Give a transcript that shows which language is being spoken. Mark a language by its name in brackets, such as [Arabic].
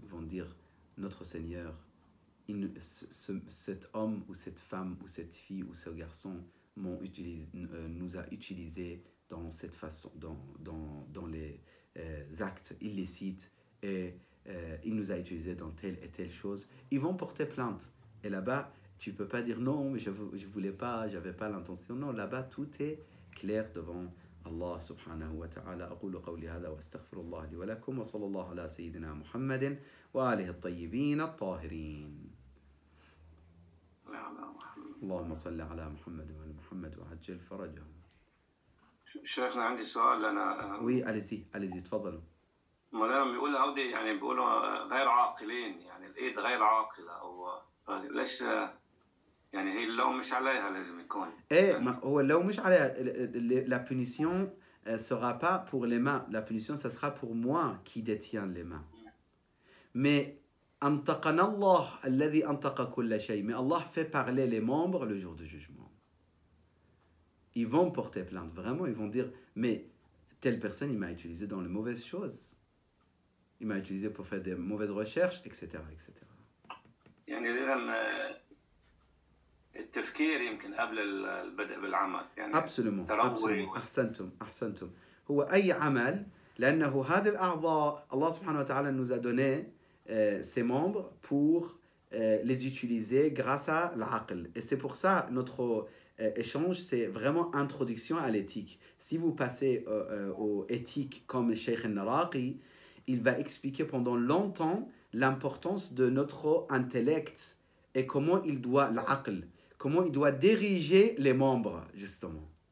[French] Ils vont dire, notre Seigneur, cet homme ou cette femme ou cette fille ou ce garçon nous a utilisés dans cette façon, dans les actes illicites, et il nous a utilisés dans telle et telle chose. Ils vont porter plainte. Et là-bas, tu ne peux pas dire non, mais je ne voulais pas, je n'avais pas l'intention. Non, là-bas, tout est clair devant Allah [Arabic] subhanahu wa ta'ala. أقول قولي هذا وأستغفر الله لي ولكم وصلى الله على سيدنا محمد وآله الطيبين الطاهرين. اللهم صل على محمد وعلى محمد وعجل فرجهم. شيخنا عندي سؤال أنا. [French] Oui, allez-y, [Arabic] تفضلوا. مولانا بيقول عودي يعني بيقولوا غير عاقلين يعني الإيد غير عاقلة أو ليش يعني هي اللوم مش عليها لازم يكون. هو اللوم مش عليها. [French] La punition sera pas pour les mains. La punition, ça sera pour moi qui détiens les mains. Mais [Arabic] أنطقنا الله الذي أنطق كل شيء. [French] Mais Allah fait parler les membres le jour du jugement. Ils vont porter plainte, vraiment, ils vont dire, mais telle personne, il m'a utilisé dans les mauvaises choses. Il m'a utilisé pour faire des mauvaises recherches, etc. etc. [Arabic] يعني إذا التفكير يمكن قبل البدء بالعمل يعني. [French] Absolument. [Arabic] أحسنتم. هو أي عمل لأنه هذه الأعضاء الله سبحانه وتعالى [French] nous a donné ces membres pour les utiliser grâce à l'aql. Et c'est pour ça notre échange, c'est vraiment introduction à l'éthique. Si vous passez aux éthiques comme le Cheikh al-Naraqi, il va expliquer pendant longtemps l'importance de notre intellect et comment il doit, l'aql, comment il doit diriger les membres, justement.